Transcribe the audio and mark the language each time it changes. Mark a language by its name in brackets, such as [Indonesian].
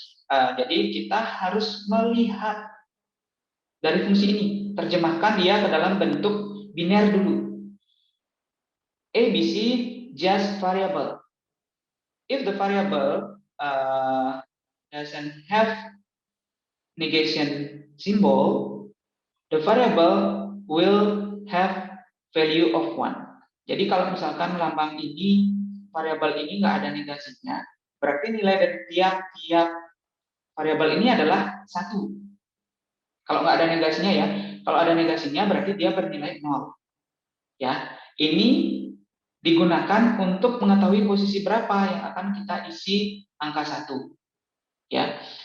[Indonesian] Jadi kita harus melihat dari fungsi ini, terjemahkan dia ke dalam bentuk biner dulu. [English] A, B, C, just variable. If the variable doesn't have negation symbol, the variable will have value of 1. [Indonesian] Jadi kalau misalkan lambang ini, variabel ini nggak ada negasinya, berarti nilai dari tiap variabel ini adalah 1. Kalau nggak ada negasinya ya, kalau ada negasinya berarti dia bernilai 0. Ya, ini digunakan untuk mengetahui posisi berapa yang akan kita isi angka 1. Ya.